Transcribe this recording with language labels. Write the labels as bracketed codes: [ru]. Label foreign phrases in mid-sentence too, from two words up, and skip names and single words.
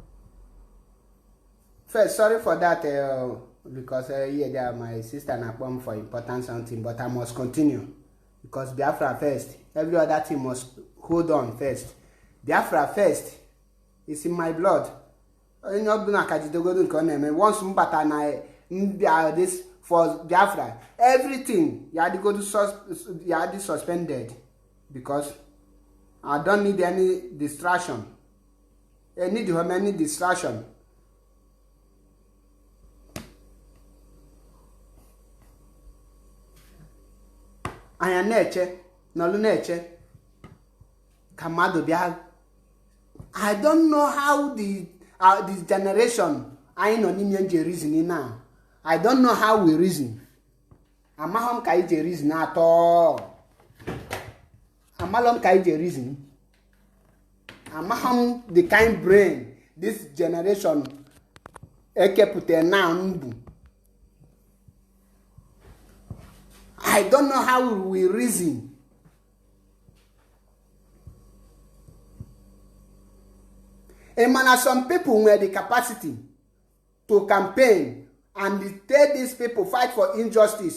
[en] first, sorry for that because yeah, my sister na come for important something, but I must continue because Biafra first. Every other thing must hold on first. Biafra first. It's in my blood. [ig] Onye ọbụla ka jidegodo nke ọ na-eme. [en] Once [ig] m bata na [en] this for Biafra, everything you had to go to suspended because I don't need any distraction. I need any distraction. [ig] Anya na-eche n'ọlụ na-eche ka mmadụ bịa. [en] I don't know how this generation [ig] anyị nọ n'ime je [en] reason now. I don't know how we reason. [ig] Amahom ka ije [en] reason at all. [ig] Amalom ka ije reason. [en] Amahom the kind brain this generation ekepute now mbu. I don't know how we reason. And some people were the capacity to campaign and tell these people fight for injustice.